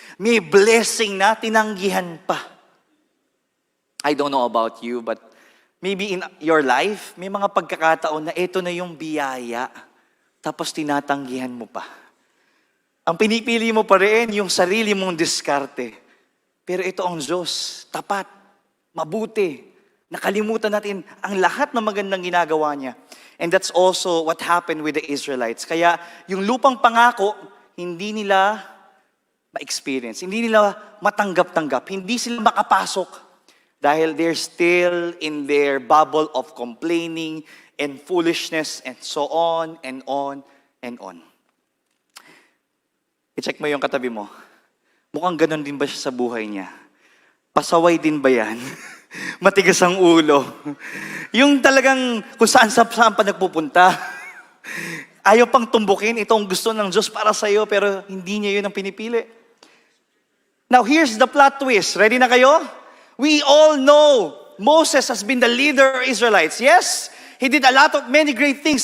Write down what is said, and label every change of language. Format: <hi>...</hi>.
<tl>May blessing na tinanggihan pa.</tl> <en>I don't know about you, but maybe in your life,</en> <tl>may mga pagkakataon na ito na yung biyaya, tapos tinatanggihan mo pa. Ang pinipili mo pa rin yung sarili mong diskarte. Pero ito ang Diyos, tapat, mabuti. Nakalimutan natin ang lahat ng magandang ginagawa niya.</tl> <en>And that's also what happened with the Israelites.</en> <tl>Kaya yung lupang pangako, hindi nila ma-experience, hindi nila matanggap-tanggap, hindi sila makapasok dahil</tl> <en>they're still in their bubble of complaining and foolishness and so on and on and on.</en> <tl>I-check mo yung katabi mo. Mukhang ganun din ba siya sa buhay niya? Pasaway din ba yan? Matigas ang ulo. Yung talagang kung saan pa nagpupunta. Ayaw pang tumbukin itong gusto ng Diyos para sa iyo, pero hindi niya yun ang pinipili.</tl> <en>Now here's the plot twist.</en> <tl>Ready na kayo?</tl> <en>We all know Moses has been the leader of Israelites. Yes, he did a lot of many great things.</en>